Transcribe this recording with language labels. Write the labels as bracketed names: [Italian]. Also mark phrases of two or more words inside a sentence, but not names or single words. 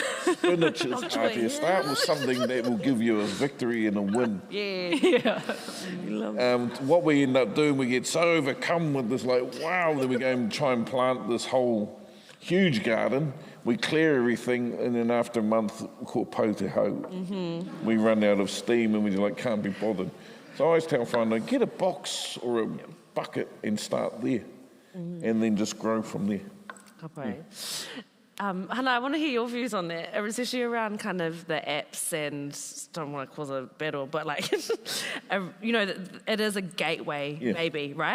[English] Spinach is hearty as. Start with something that will give you a victory and a win. Yeah. What we end up doing, we get so overcome with this, like, wow, then we go and try and plant this whole huge garden. We clear everything, and then after a month, we call [Māori] po te hau. [English] We run out of steam, and we can't be bothered. So I always tell whānau, get a box or a bucket and start there, and then just grow from there. Hana, I want to hear your views on that, especially around kind of the apps and, don't want to cause a battle, but like, you know, it is a gateway, maybe, right?